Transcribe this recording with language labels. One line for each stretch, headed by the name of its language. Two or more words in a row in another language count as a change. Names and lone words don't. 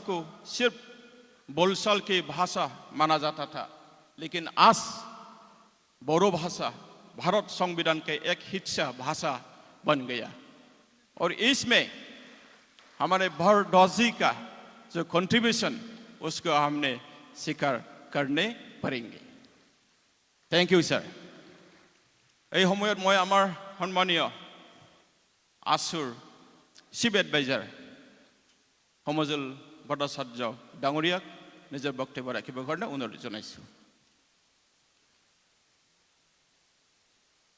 Hindi: को सिर्फ बोलचाल की भाषा माना जाता था लेकिन आज बोडो भाषा भारत संविधान के एक हिस्सा भाषा बन गया और इसमें हमारे भारद्वाज जी का जो कंट्रीब्यूशन उसको हमने स्वीकार करने पड़ेंगे
English: thank you sir
Assamese: এই সময়ত মই আমাৰ সন্মানীয় আসুৰ
English: chief adviser
Assamese: সমজুল ভট্টাচাৰ্য ডাঙৰীয়াক নিজৰ বক্তব্য ৰাখিবৰ কাৰণে অনুৰোধ জনাইছোঁ